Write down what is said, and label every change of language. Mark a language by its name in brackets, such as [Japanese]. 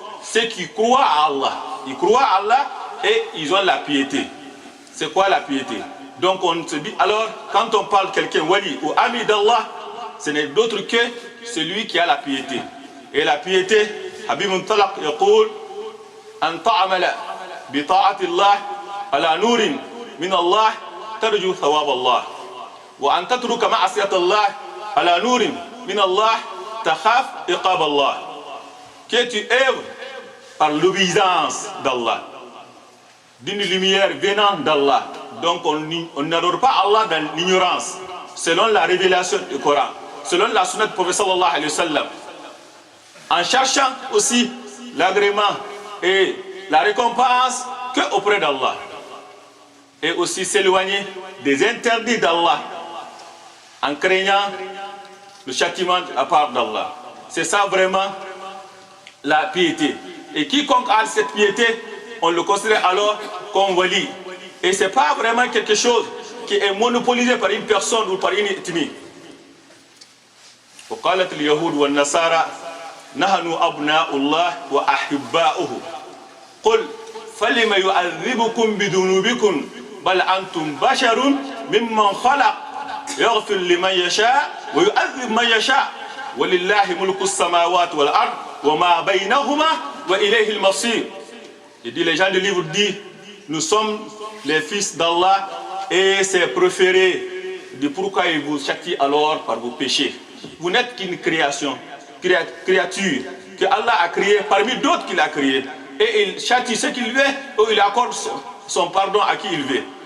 [French] Ceux qui croient à Allah. Ils croient à Allah et ils ont la piété. C'est quoi la piété? Donc on se dit, alors quand on parle quelqu'un wali ou ami d'Allah, ce n'est d'autre que celui qui a la piété. Et la piété, Habib Muntalaq [Arabic] yaqul an ta'amala بطاعة الله على نور من الله ترجو ثواب الله وأن تترك معصية الله على نور من الله تخاف عقاب الله. [French] Que tu œuvres par l'obéissance d'Allah, d'une lumière venant d'Allah. Donc on n'adore pas Allah dans l'ignorance, selon la révélation du Coran, selon la sunna du prophète sallallahu alayhi wa sallam, en cherchant aussi l'agrément et la récompense que auprès d'Allah, et aussi s'éloigner des interdits d'Allah en craignant le châtiment à part d'Allah. C'est ça vraiment la piété. Et quiconque a cette piété, on le considère alors comme wali. Et ce n'est pas vraiment quelque chose qui est monopolisé par une personne ou par une ethnie. [Arabic] وقالت اليهود والنصارى نحن أبناء الله وأحباؤه قل فلم يعذبكم بذنوبكم بل أنتم بشر ممن خلق يغفر لمن يشاء ويعذب من يشاء ولله ملك السماوات والأرض وما بينهما وإليه المصير. [French] Il dit, les gens du livre disent, nous sommes les fils d'Allah et ses préférés. Il dit, pourquoi il vous châtie alors par vos péchés? Vous n'êtes qu'une créature que Allah a créée parmi d'autres qu'il a créées. Et il châtie ce qu'il veut ou il accorde son pardon à qui il veut.